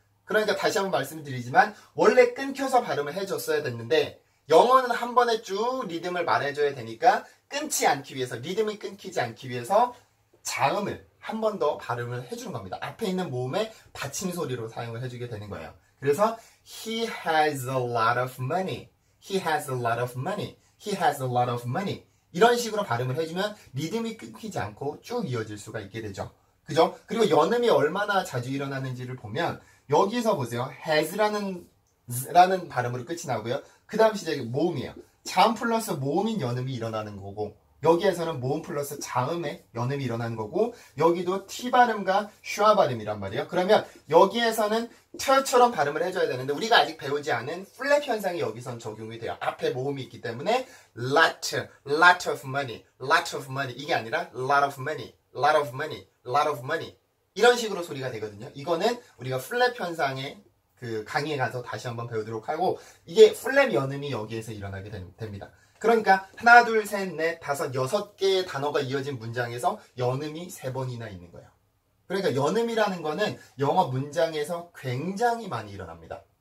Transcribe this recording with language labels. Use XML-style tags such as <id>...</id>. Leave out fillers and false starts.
<ko>그러니까 다시 한번 말씀드리지만 원래 끊겨서 발음을 해줬어야 됐는데 영어는 한 번에 쭉 리듬을 말해줘야 되니까 끊지 않기 위해서 리듬이 끊기지 않기 위해서 자음을 한 번 더 발음을 해주는 겁니다. 앞에 있는 모음의 받침 소리로 사용을 해주게 되는 거예요. 그래서</ko> <en>He has a lot of money. He has a lot of money. He has a lot of money.</en> <ko>이런 식으로 발음을 해주면 리듬이 끊기지 않고 쭉 이어질 수가 있게 되죠. 그죠? 그리고 연음이 얼마나 자주 일어나는지를 보면 여기서 보세요. has라는 발음으로 끝이 나고요. 그 다음 시작이 모음이에요. 자음 플러스 모음인 연음이 일어나는 거고 여기에서는 모음 플러스 자음의 연음이 일어나는 거고 여기도 T 발음과 슈아 발음이란 말이에요. 그러면 여기에서는 트처럼 발음을 해줘야 되는데 우리가 아직 배우지 않은 플랩 현상이 여기선 적용이 돼요. 앞에 모음이 있기 때문에</ko> <en>lot of money, lot of money</en> <ko>이게 아니라</ko> <en>lot of money, lot of money,</en> <ko>lot of money 이런 식으로 소리가 되거든요. 이거는 우리가 플랩 현상의 그 강의에 가서 다시 한번 배우도록 하고 이게 플랩 연음이 여기에서 일어나게 됩니다. 그러니까 하나, 둘, 셋, 넷, 다섯, 6개의 단어가 이어진 문장에서 연음이 3번이나 있는 거예요. 그러니까 연음이라는 거는 영어 문장에서 굉장히 많이 일어납니다.</ko>